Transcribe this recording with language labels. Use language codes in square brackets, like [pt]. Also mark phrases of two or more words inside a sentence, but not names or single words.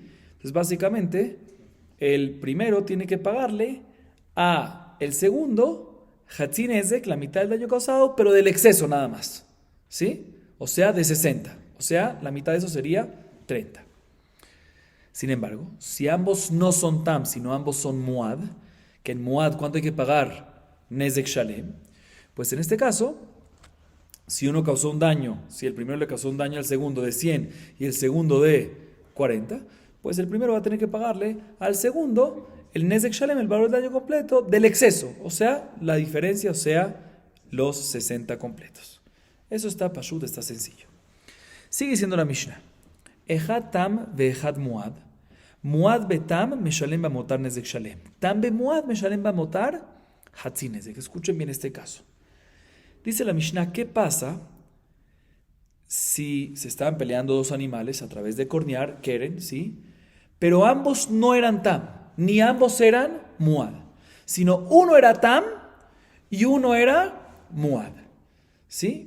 [es] Entonces básicamente el primero tiene que pagarle a el segundo Hatzinezek, la mitad del daño causado, pero del exceso nada más, ¿sí? O sea, de 60. O sea, la mitad de eso sería 30. Sin embargo, si ambos no son tam, sino ambos son muad, que en muad, ¿cuánto hay que pagar? [he] נזק שלם. [es] Pues en este caso, si uno causó un daño, si el primero le causó un daño al segundo de 100 y el segundo de 40, pues el primero va a tener que pagarle al segundo el [he] נזק שלם, [es] el valor del daño completo, del exceso. O sea, la diferencia, o sea, los 60 completos. Eso está pashut, está sencillo. Sigue siendo la Mishnah. [he] אחד תם ואחד מועד. מועד בתם משלם במותר נזק שלם. תם במועד משלם במותר חצי נזק. [es] Escuchen bien este caso. Dice la Mishnah, ¿qué pasa si se estaban peleando dos animales a través de cornear, keren, ¿sí? Pero ambos no eran tam, ni ambos eran muad, sino uno era tam y uno era muad, ¿sí?